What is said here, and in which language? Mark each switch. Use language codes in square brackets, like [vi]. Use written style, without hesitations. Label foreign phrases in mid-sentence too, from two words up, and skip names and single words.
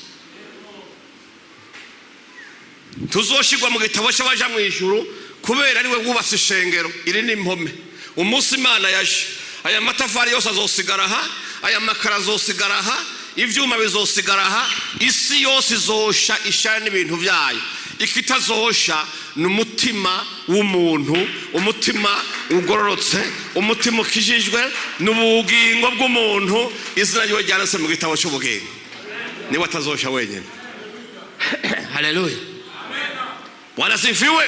[rn] Tuzoshigwa mu gitabo cy'abaja mu ijuru kubera ari we wubatse ishengero iri n'impome. Umunsi Imana yaje, aya matafari yose azosigara aha, aya makara azosigara aha, ivyuma bizosigara aha, isi yose izosha ishara n'ibintu byayo. Ikitazosha ni umutima w'umuntu, umutima ugororotse, umutima ukijijwe, n'ubugingo bw'umuntu. Izina ryo ryanditse mu gitabo cy'ubugingo, niwe atazosha wenyine. [sw] Haleluya, Bwana sifiwe.